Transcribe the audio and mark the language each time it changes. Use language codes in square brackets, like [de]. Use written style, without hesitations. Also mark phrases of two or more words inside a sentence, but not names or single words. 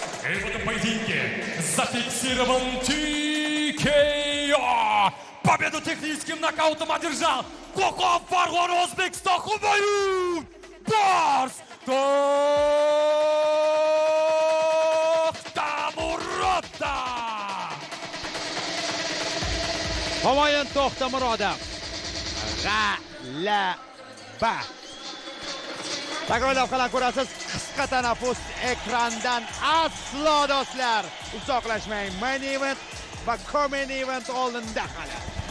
[ru] В этом поединке зафиксирован TKO. Победу техническим нокаутом одержал Qo'qon Farg'ona O'zbekiston Humayun Bors To'xtamurodov. [uz] Humayun To'xtamurodov g'alaba. Takrorlab qana ko'rasiz, qisqa tanaffus ekrandan aslo do'stlar uzoqlashmang. [en] Main event [uz] va [en] co-main event [uz] oldinda hali.